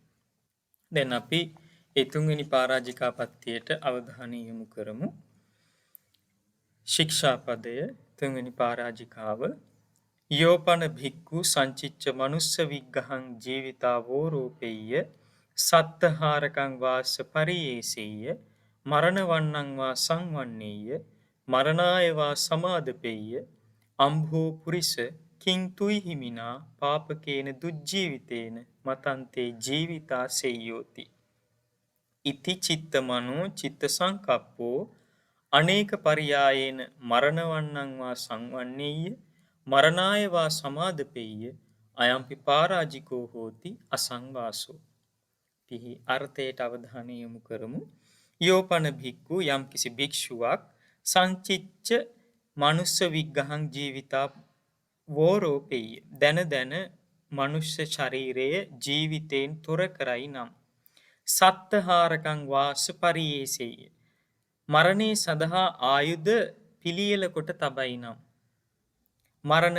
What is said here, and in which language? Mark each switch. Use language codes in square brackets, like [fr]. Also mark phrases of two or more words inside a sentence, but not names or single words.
[si] දැන් අපි ඒ 3 වෙනි පරාජිකාපත්තියට අවධානය යොමු කරමු. ශික්ෂාපදය 3 වෙනි පරාජිකාව [pi] යෝපන භික්ඛු සංචිච්ච මනුස්ස විග්ගහං ජීවිතාවෝ රූපෙය්‍ය සත්තහාරකං වාස්ස පරියේසෙය්‍ය මරණ වන්නං වා සංවන්නේය මරණාය වා සමාදපෙය්‍ය අම්භෝ පුරිස කිං තුයි හිමිනා පාපකේන දුජ්ජීවිතේන මතන්තේ ජීවිතා සෙය්‍යෝති ඉති චිත්තමනෝ චිත්ත සංකප්පෝ අනේක පරියායේන මරණ වන්නං වා සංවන්නේය මරණාය වා සමාදපෙය්‍ය අයම්පි පරාජිකෝ හෝති අසංවාසෝ. [si] තිහි අර්ථයට අවධානය යොමු කරමු. [pi] යෝපන භික්ඛු [si] යම් කිසි භික්ෂුවක් [pi] සංචිච්ච මනුස්ස විග්ගහං ජීවිතා වෝරෝපෙය්‍ය [si] දැන මනුෂ්‍ය ශරීරයේ ජීවිතයෙන් තොර කරයි නම් [pi] සත්තහාරකං වාස පරියේසෙය්‍ය [si] මරණේ සඳහා ආයුධ පිළියෙල කොට තබයි නම් මරණ